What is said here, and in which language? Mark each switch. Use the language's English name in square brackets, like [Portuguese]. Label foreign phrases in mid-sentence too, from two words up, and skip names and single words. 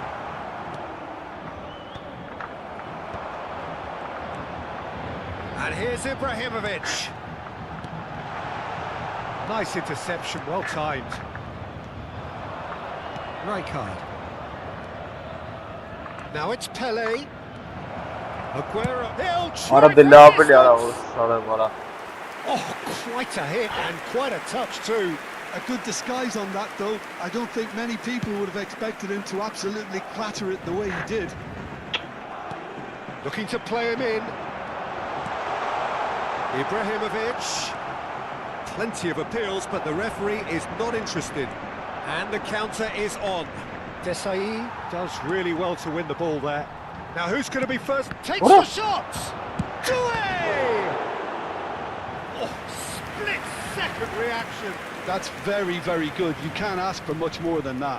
[English] And here's Ibrahimovic. Nice interception, well timed. Rijkaard. Now it's Pele. Aguero. [Armenian] Արա դե լավ է արա որ սարավ արա։ [English] Oh, quite a hit and quite a touch too. A good disguise on that, though. I don't think many people would have expected him to absolutely clatter it the way he did. Looking to play him in. Ibrahimovic. Plenty of appeals, but the referee is not interested. And the counter is on. Desai does really well to win the ball there. Now who's going to be first? Takes the shot! Doué! Oh, split-second reaction. That's very, very good. You can't ask for much more than that.